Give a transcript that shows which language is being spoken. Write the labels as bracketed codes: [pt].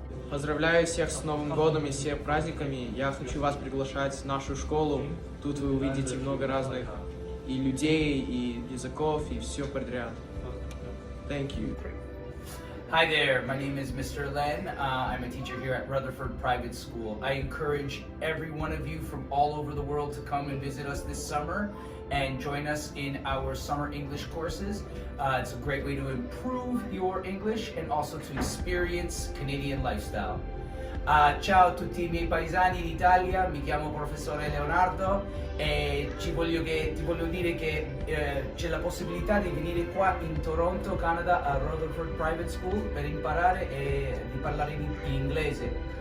[ru] Поздравляю всех с Новым годом и всех праздниками. Я хочу вас приглашать в нашу школу. Тут вы увидите много разных и людей, и языков, и все подряд. [en] Thank you. Hi there, my name is Mr. Len. I'm a teacher here at Rutherford Private School. I encourage every one of you from all over the world to come and visit us this summer and join us in our summer English courses. It's a great way to improve your English and also to experience Canadian lifestyle. [it] Ciao a tutti i miei paesani d'Italia, mi chiamo professore Leonardo e ti voglio dire che c'è la possibilità di venire qua in Toronto, Canada, a Rutherford Private School per imparare e di parlare in inglese.